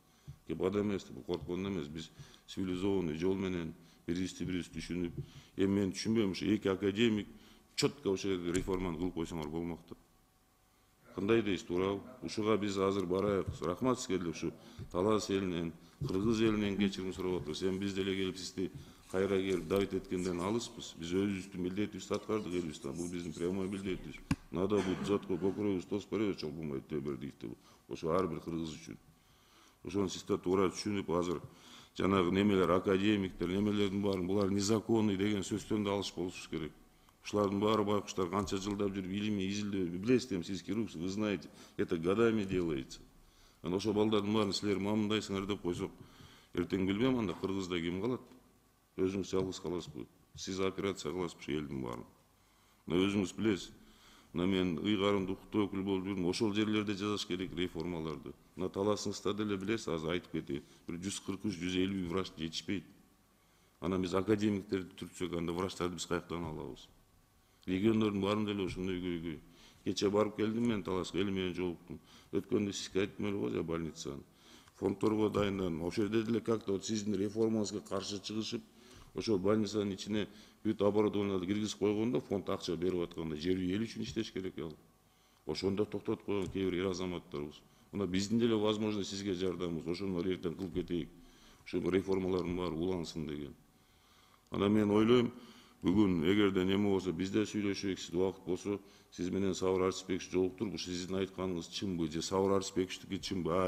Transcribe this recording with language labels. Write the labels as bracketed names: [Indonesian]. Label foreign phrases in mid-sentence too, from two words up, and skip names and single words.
[Kyrgyz] Кеп адам эмес, бул корккон эмес. Биз цивилизованный жол менен бирибизди түшүнүп, эми мен түшүнбөйм, ушу эки академик четко ошо жерде реформаны кылып койсоңор болмок деп. Кандай дейсиз, туурабы? Ушуга биз азыр барайык. Рахмат сизге деле ушу Талас элинен, Кыргыз элинен кечирим сурап атабыз. Эми биз деле келип сизди кайра келип давить эткенден алыспыз. Биз өзүбүздүн милдетибизди аткардык элибизден. Бул биздин прямой милдетибиз. [Russian] Надо будет [Kyrgyz] затко көкүрөгүбүздү тосуп беребиз, чогулмай төбөр дейт. Ошо ар бир кыргыз үчүн. Ошону сиз да туура түшүнүп, азыр жанагы немелер, академиктер, немелердин баарын булар незаконный деген сөздөн да алыш болушубуз керек. Ушулардын баары байкуштар канча жылдап жүрүп илимий изилдөө, билесиз эми сиз хирургсуз, [Russian] вы знаете, это годами делается. [Kyrgyz] Анан ошо балдардын баарын силер мамындайсыңар деп койсок, эртең билбейм анда Кыргызда ким калат? Өзүңүз жалгыз каласызбы? Сиз операция кыласызбы ушу элдин баарын? Мына өзүңүз билесиз. Мына мен ыйгарымда укуктуу өкүл болуп жүрдүм. Ошол жерлерде жасаш керек реформаларды. Мына Таласыңызда деле билесиз, азыр айтып кетейин. Бир 143-150 врач жетишпейт. Анан биз академиктерди түртсөк, анда врачтарды биз каяктан алабыз? Региондордун баарын деле ошондой көйгөй. Кече барып келдим мен Таласка, эл менен жолуктум. Өткөндө сизге айттым эле го, больницаны. Фондторго дайындадым. Ошол жерде деле [Russian] как-то вот [Kyrgyz] сиздин реформаңызга каршы чыгышып, ошол больницанын ичине бүт оборудованияларды киргизип койгондо, фонд акча берип атканда жер үй эл үчүн иштеш керек ал. Ошондо токтотуп койгон кээ бир эр азаматтарыбыз. Мына биздин деле возможно сизге жардамыбыз, ошону эртең кылып кетейик. Ошо реформалардын баары улансын деген. Анан мен ойлойм, бүгүн эгерде неме болсо бизде сүйлөшөйүк, сиз убакыт болсо, сиз менен Сабыр Арыспекович жолуктуруп, ушу сиздин айтканыңыз чынбы же Сабыр Арыспековичтики чынбы?